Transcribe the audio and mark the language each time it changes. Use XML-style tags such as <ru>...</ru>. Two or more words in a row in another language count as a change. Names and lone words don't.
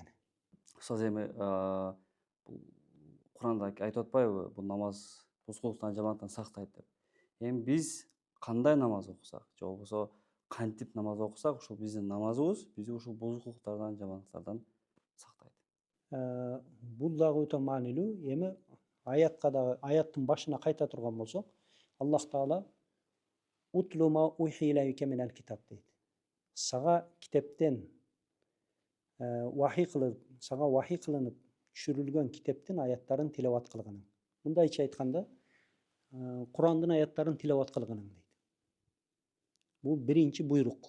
<ky>Устаз эми бул Куранда айтып атпайбы, бул намаз бузукулуктан жамандыктан сактайт деп. Эми биз кандай намаз окусак, же болбосо кантип намаз окусак, ушул биздин намазыбыз бизди ушул бузукулуктардан, жамандыктардан сактайт. Бул дагы өтө маанилүү. Эми аятка дагы, аяттын башына кайта турган болсок,</ky> <ar>Аллах Таала اتل ما أوحي إليك من الكتاب дейт.</ar> <ky>Сага китептен сага вахий кылынып түшүрүлгөн китептин аяттарын тилават кылгының. Мындайча айтканда, Курандын аяттарын тилават кылгының дейт. Бул биринчи буйрук.</ky>